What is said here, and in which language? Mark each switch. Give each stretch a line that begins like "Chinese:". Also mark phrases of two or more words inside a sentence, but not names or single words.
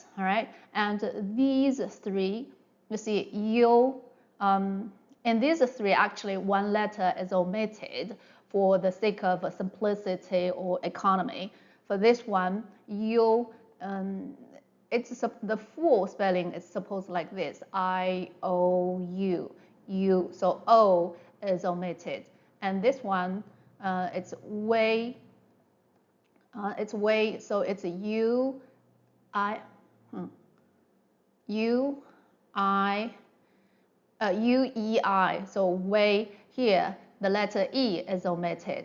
English: All right, and these three, you see U. In these three, actually, one letter is omitted for the sake of simplicity or economy. For this one, U, the full spelling is supposed like this: I-O-U, U. So O is omitted, and this one, it's way. So it's U, I, U, I. U-E-I, so way here, the letter E is omitted.